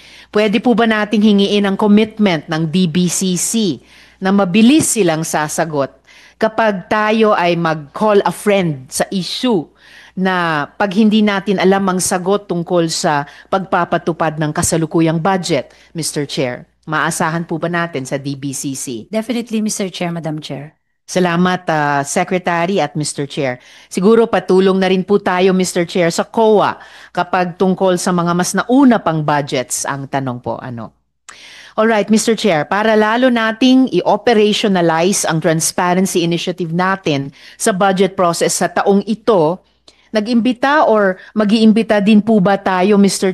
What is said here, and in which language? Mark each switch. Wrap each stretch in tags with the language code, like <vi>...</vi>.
<tl>Pwede po ba nating hingiin ang commitment ng DBCC na mabilis silang sasagot kapag tayo ay mag-</tl> <en>call a friend</en> <tl>sa issue na pag hindi natin alam ang sagot tungkol sa pagpapatupad ng kasalukuyang budget, Mr. Chair? Maasahan po ba natin sa DBCC?</tl> <en>Definitely, Mr. Chair, Madam Chair.</en> <tl>Salamat, Secretary at Mr. Chair. Siguro patulong na rin po tayo, Mr. Chair, sa COA kapag tungkol sa mga mas nauna pang budgets ang tanong po.</tl> <en>Alright,</en> <tl>Mr. Chair, para lalo nating i-operationalize ang transparency initiative natin sa budget process sa taong ito, nag-imbita or mag-iimbita din po ba tayo, Mr.</tl>